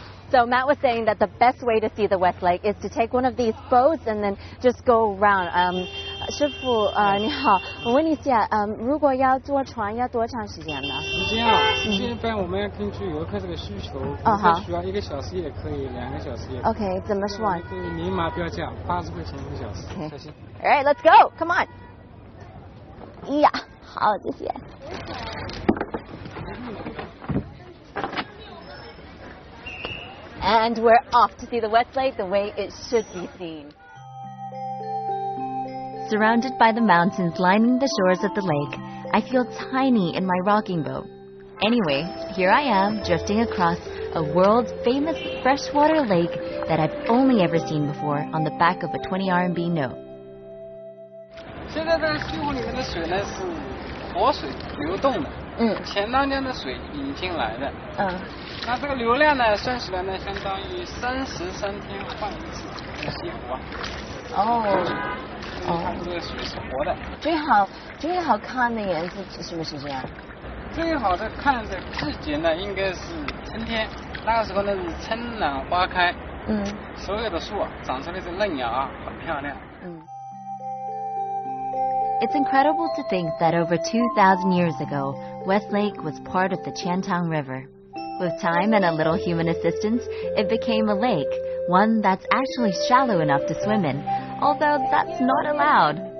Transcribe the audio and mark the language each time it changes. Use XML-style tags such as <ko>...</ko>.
<en>So Matt was saying that the best way to see the West Lake is to take one of these boats and then just go around.</en> <zh>师傅，你好，我问一下，如果要坐船要多长时间呢？时间啊，一般我们要根据游客这个需求，需要1个小时也可以，2个小时也可以。 OK， 怎么算？可以明码标价，80块钱1个小时。</zh> <en>Okay.</en> <zh>小心。</zh> <en>All right, let's go. Come on.</en> <zh>呀，好，谢谢。</zh> <en>And we're off to see the West Lake the way it should be seen. Surrounded by the mountains lining the shores of the lake, I feel tiny in my rocking boat. Anyway, here I am drifting across a world-famous freshwater lake that I've only ever seen before on the back of a 20 RMB note.</en> <zh>现在这个西湖里面的水呢是活水流动的，前当年的水引进来的，那这个流量呢算起来呢相当于33天换一次西湖啊。它这个水是活的。最好看的颜色是不是这样？最好的看的季节呢应该是春天，那个时候呢是春暖花开，所有的树啊长出来的嫩芽啊很漂亮。</zh> <en>It's incredible to think that over 2,000 years ago, West Lake was part of the Qiantang River. With time and a little human assistance, it became a lake, one that's actually shallow enough to swim in, although that's not allowed.</en>